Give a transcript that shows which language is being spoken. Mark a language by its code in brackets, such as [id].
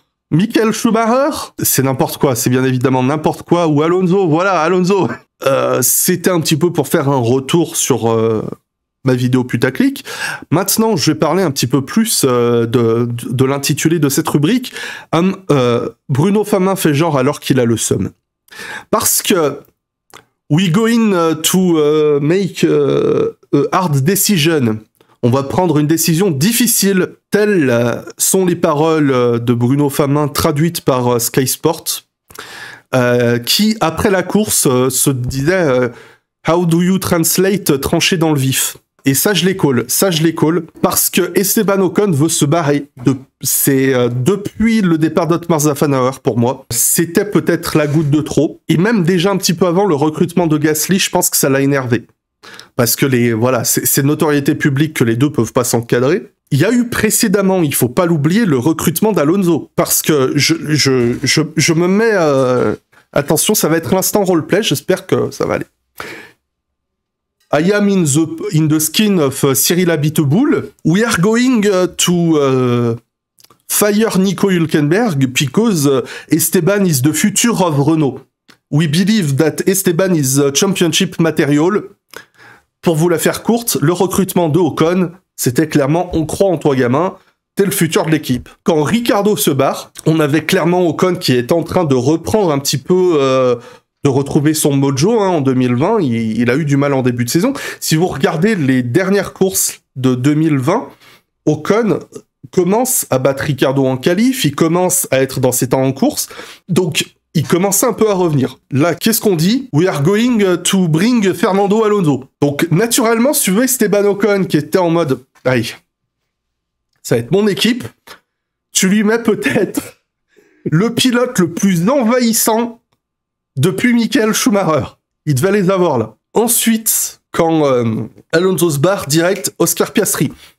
[fr] Michael Schumacher? C'est n'importe quoi, c'est bien évidemment n'importe quoi. Ou Alonso, voilà, Alonso. C'était un petit peu pour faire un retour sur ma vidéo putaclic. Maintenant, je vais parler un petit peu plus de l'intitulé de cette rubrique. Bruno Famin fait genre alors qu'il a le seum. Parce que [en] we going to make a hard decision. [fr] On va prendre une décision difficile. Telles sont les paroles de Bruno Famin traduites par Sky Sport, qui, après la course, se disait [en] How do you translate [fr] trancher dans le vif? Et ça, je les colle, parce que Esteban Ocon veut se barrer. C'est depuis le départ d'Otmar Szafnauer, pour moi. C'était peut-être la goutte de trop. Et même déjà un petit peu avant le recrutement de Gasly, je pense que ça l'a énervé. Parce que c'est de notoriété publique que les deux peuvent pas s'encadrer. Il y a eu précédemment, il faut pas l'oublier, le recrutement d'Alonso. Parce que je me mets... attention, ça va être l'instant roleplay, j'espère que ça va aller. [en] I am in the skin of Cyril Abiteboul. We are going to fire Nico Hülkenberg because Esteban is the future of Renault. We believe that Esteban is championship material. [fr] Pour vous la faire courte, le recrutement de Ocon, c'était clairement on croit en toi gamin, t'es le futur de l'équipe. Quand Ricardo se barre, on avait clairement Ocon qui est en train de reprendre un petit peu, de retrouver son mojo en 2020. Il a eu du mal en début de saison. Si vous regardez les dernières courses de 2020, Ocon commence à battre Ricardo en qualif, il commence à être dans ses temps en course, donc il commençait un peu à revenir. Là, qu'est-ce qu'on dit? [en] We are going to bring Fernando Alonso. [fr] Donc, naturellement, si tu veux, Esteban Ocon, qui était en mode, aïe, ça va être mon équipe, tu lui mets peut-être le pilote le plus envahissant depuis Michael Schumacher. Il devait les avoir, là. Ensuite, quand Alonso se barre, direct, Oscar Piastri.